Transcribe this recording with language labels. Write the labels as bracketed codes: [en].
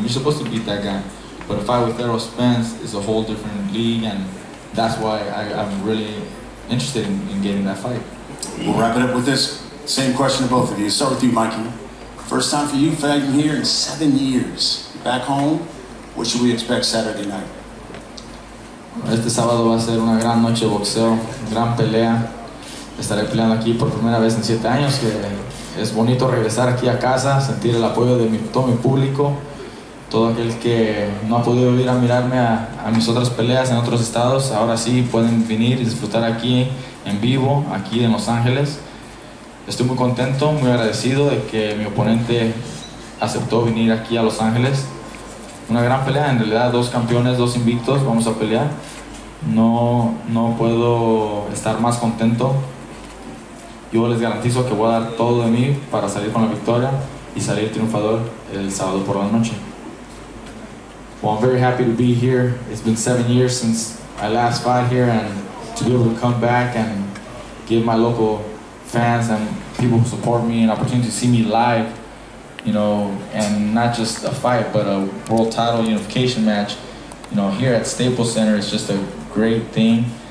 [en] You're supposed to beat that guy. But a fight with Errol Spence is a whole different league, and that's why I'm really interested in getting that fight. We'll wrap it up with this same question to both of you. Start with you, Mikey. First time for you fighting here in 7 years. Back home, what should we expect Saturday night? [es] Este sábado va a ser una gran noche de boxeo, gran pelea. Estaré peleando aquí por primera vez en 7 años, que es bonito regresar aquí a casa, sentir el apoyo de todo mi público, todo aquel que no ha podido ir a mirarme a mis otras peleas en otros estados, ahora sí pueden venir y disfrutar aquí en vivo, aquí en Los Ángeles. Estoy muy contento, muy agradecido de que mi oponente aceptó venir aquí a Los Ángeles. una gran pelea, en realidad 2 campeones, 2 invictos, vamos a pelear. No puedo estar más contento. Yo les garantizo que voy a dar todo de mí para salir con la victoria y salir triunfador el sábado por la noche. [en] Well, I'm very happy to be here. It's been 7 years since I last fought here, and to be able to come back and give my local fans and people who support me an opportunity to see me live, you know, and not just a fight, but a world title unification match, you know, here at Staples Center is just a great thing.